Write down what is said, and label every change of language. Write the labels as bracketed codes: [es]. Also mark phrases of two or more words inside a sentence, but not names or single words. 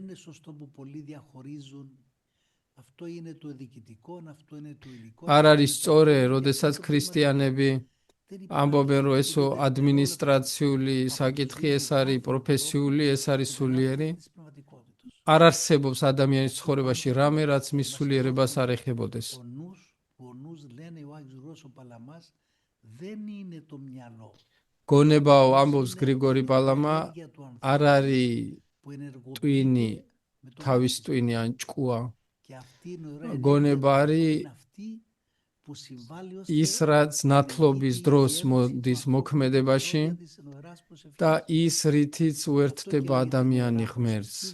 [ka] არ არის სწორე, როდესაც ქრისტიანები ამბობენ, რომ ესო ადმინისტრაციული საკითხი, ეს არის პროფესიული, ეს არის სულიერი. არ არსებობს ადამიანის ცხოვრებაში რამე, რაც მის სულიერებას არ ეხებოდეს. [el] δεν είναι το μυαλό. [ka] გონებაო ამბობს გრიგორი პალამა არ არის ტვინი თავის ტვინი ან ჭკუა გონება არის ის რაც ნათლობის დროს მოდის მოქმედებაში და ის რითიც უერთდება ადამიანი ღმერთს